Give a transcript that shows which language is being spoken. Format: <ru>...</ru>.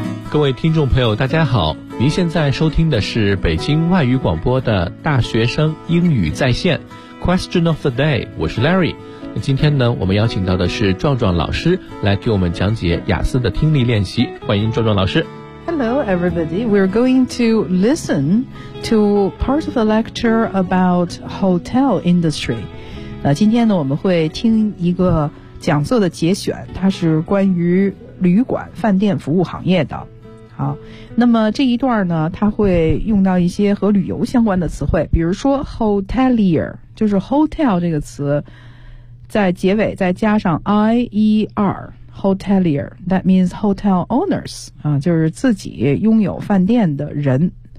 <zh>各位听众朋友大家好，您现在收听的是北京外语广播的大学生英语在线 Question of the day， 我是 Larry。那今天呢，我们邀请到的是壮壮老师来给我们讲解雅思的听力练习，欢迎壮壮老师。</zh> <en>Hello everybody, we're going to listen to part of a lecture about hotel industry。</en> <zh>那今天呢，我们会听一个讲座的节选，它是关于旅馆饭店服务行业的。好，那么这一段呢，它会用到一些和旅游相关的词汇，比如说 hotelier， 就是 hotel 这个词在结尾再加上 ier，</zh> <en>hotelier that means hotel owners、</en> <zh>就是自己拥有饭店的人。</zh>